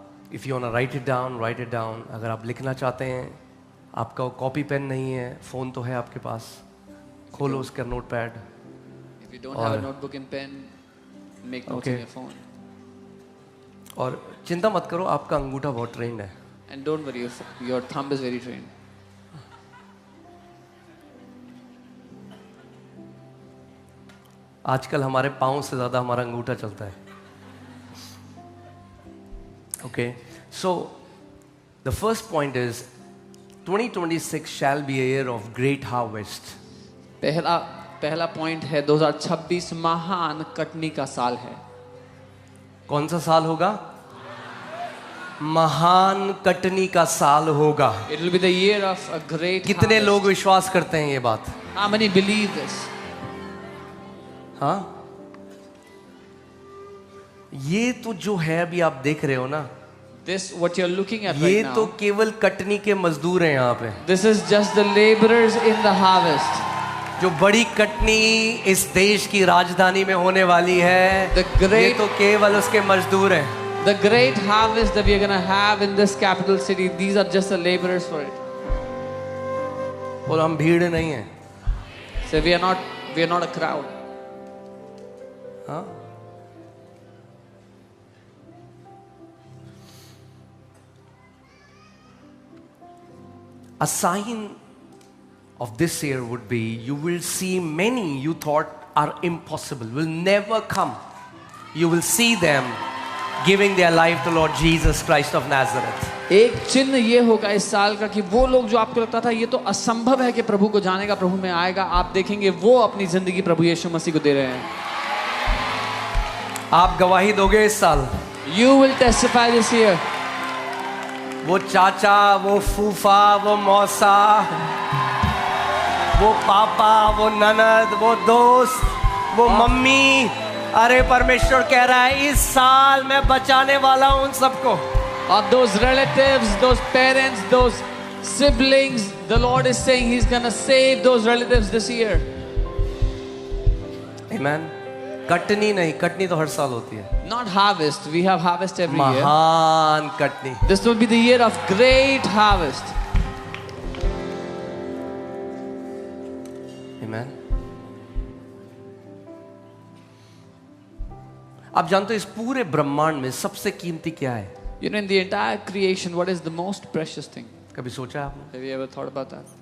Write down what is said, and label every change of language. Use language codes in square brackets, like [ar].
[en] If you want to write it down. [hi] अगर आप लिखना चाहते हैं, आपका कॉपी पेन नहीं है, फोन तो है आपके पास, खोलो उसका notepad. [en] If you don't have a notebook and pen, make notes on your phone. [hi] और चिंता मत करो, आपका अंगूठा बहुत ट्रेंड है. [en] And don't worry, your thumb is very trained. [hi] आजकल हमारे पाँव से ज़्यादा हमारा अंगूठा चलता है. [en] Okay, so the first point is 2026 shall be a year of great harvest. [hi] पहला पॉइंट है 2026 महान कटनी का साल है. कौन सा साल होगा? महान कटनी का साल होगा. [en] It will be the year of a great [hi] कितने [en] harvest. [hi] लोग विश्वास करते हैं ये बात? [en] How many believe this? [hi] हाँ, ये तो जो है अभी आप देख रहे हो ना, [en] This what you're looking at [hi] ये [en] right [hi] तो [en] now. [hi] केवल कटनी के मजदूर हैं यहाँ पे. [en] This is just the laborers in the harvest. [hi] जो बड़ी कटनी इस देश की राजधानी में होने वाली है, [en] The great- [hi] ये तो केवल उसके मजदूर हैं. [en] The great harvest that we are going to have in this capital city, these are just the laborers for it. [hi] और हम भीड़ नहीं हैं. [en] So we are not a crowd. हाँ, a sign of this year would be you will see many you thought are impossible will never come. You will see them giving their life to Lord Jesus Christ of Nazareth. [hi] एक चिन्ह ये होगा इस साल का कि वो लोग जो आपको लगता था ये तो असंभव है कि प्रभु को जानेगा, प्रभु में आएगा, आप देखेंगे वो अपनी जिंदगी प्रभु यीशु मसीह को दे रहे हैं. आप गवाही दोगे इस साल. [en] You will testify this year. [hi] वो चाचा, वो फूफा, वो मौसा, वो पापा, वो ननद, वो दोस्त, वो मम्मी, अरे परमेश्वर कह रहा है इस साल मैं बचाने वाला हूं उन सबको. [en] Of those relatives, those parents, those siblings, the Lord is saying He's gonna save those relatives this year. Amen. [hi] Katni नहीं, कटनी तो हर साल होती है. [en] Not harvest, we have harvest every year. [hi] महान Katni. [en] This will be the year of great harvest. Amen. [hi] आप जानते हो इस पूरे ब्रह्मांड में सबसे कीमती क्या है? [en] You know, in the entire creation, what is the most precious thing? [hi] कभी सोचा है आपने? [en] Have you ever thought about that?